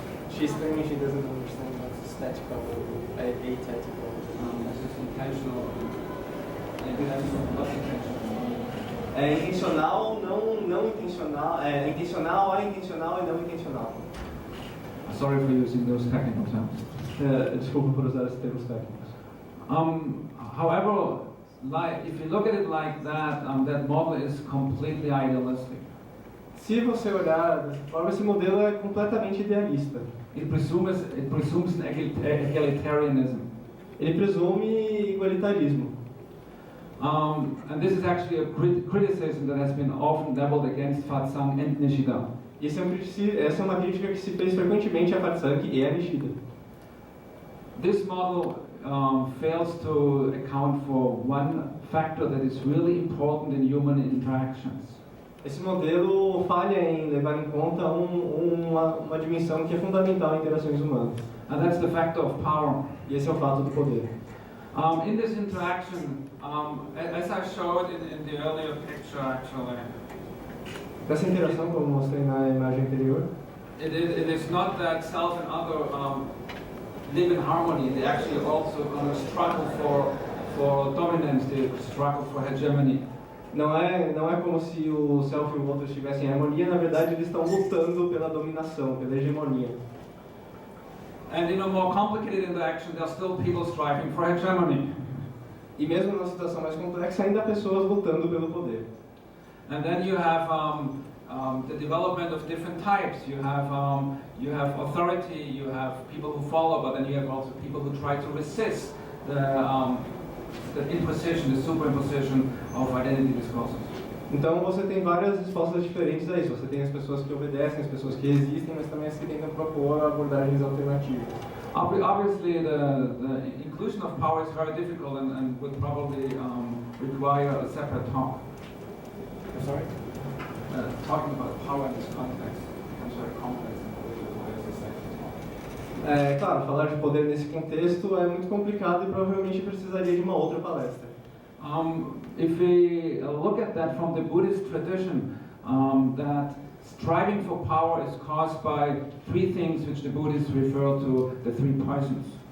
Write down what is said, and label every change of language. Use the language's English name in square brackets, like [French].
[English] She's claiming she doesn't understand what's statical or atypical. This is intentional. Maybe that's not intentional. [Portuguese] É intencional, não intencional, é intencional, intencional e não intencional. [English] Sorry for using those technical terms. [Portuguese] Desculpa por usar esses termos técnicos. [English] However, if you look at it like that, that model is completely idealistic. [Portuguese] Se você olhar dessa forma, esse modelo é completamente idealista. [English] It presumes an egalitarianism. [Portuguese] Ele presume igualitarismo. [English] And this is actually a criticism that has been often leveled against Fatsang and Nishida. [Portuguese] Essa é uma crítica que se fez frequentemente a Fatsang e a Nishida. [English] This model fails to account for one factor that is really important in human interactions. [Portuguese] Esse modelo falha em levar em conta uma dimensão que é fundamental em interações humanas. [English] And that's the factor of power. [Portuguese] E esse é o fato do poder. [English] In this interaction, as I showed in the earlier picture, actually, [Portuguese] Nessa interação, como mostrei na imagem anterior, [English] it is not that self and other live in harmony. They actually also struggle for dominance. They struggle for hegemony. [Portuguese] Não é como se o self e o outro estivessem em harmonia. Na verdade, eles estão lutando pela dominação, pela hegemonia. [English] And in a more complicated interaction, there are still people striving for hegemony. [Portuguese] E mesmo numa situação mais complexa, ainda há pessoas lutando pelo poder. [English] And then you have the development of different types. You have authority, you have people who follow, but then you have also people who try to resist the imposition, the superimposition of identity discourses. [Portuguese] Então você tem várias respostas diferentes a isso. Você tem as pessoas que obedecem, as pessoas que resistem, mas também as que tentam propor abordagens alternativas. [English] Obviously, the inclusion of power is very difficult and would probably require a separate talk. I'm sorry? Talking about power in this context becomes very complex and requires a separate talk. [Portuguese] É claro, falar de poder nesse contexto é muito complicado e provavelmente precisaria de uma outra palestra. [English] If we look at that from the Buddhist tradition, that striving for power is caused by three things which the Buddhists refer to the three poisons.